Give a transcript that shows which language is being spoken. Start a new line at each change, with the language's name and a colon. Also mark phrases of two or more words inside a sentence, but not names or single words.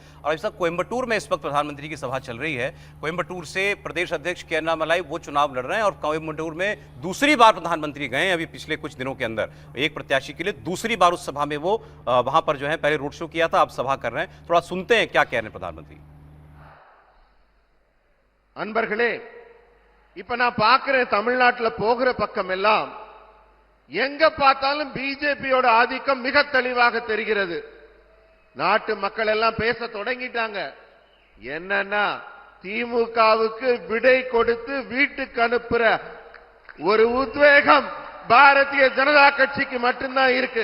Hindi: और ऐसा कोयम्बटूर में इस वक्त प्रधानमंत्री की सभा चल रही है। कोयम्बटूर से प्रदेश अध्यक्ष के अन्नामलाई वो चुनाव लड़ रहे हैं और कोयम्बटूर में दूसरी बार प्रधानमंत्री गए अभी पिछले कुछ दिनों के अंदर एक प्रत्याशी के लिए। दूसरी बार उस सभा में वो वहां पर जो है पहले
English: road show
Hindi: किया था, अब सभा कर रहे हैं। थोड़ा सुनते हैं क्या कह रहे हैं प्रधानमंत्री।
Tamil: அன்பர்களே, இப்ப நான் பார்க்கிறேன் தமிழ்நாட்டில் போகிற பக்கம் எல்லாம் எங்க பார்த்தாலும் பிஜேபியோட ஆதிக்கம் மிக தெளிவாக தெரிகிறது. நாட்டு மக்கள் எல்லாம் பேச தொடங்கிட்டாங்க. என்னன்னா திமுகவுக்கு விடை கொடுத்து வீட்டுக்கு அனுப்புற ஒரு உத்வேகம் பாரதிய ஜனதா கட்சிக்கு மட்டும்தான் இருக்கு.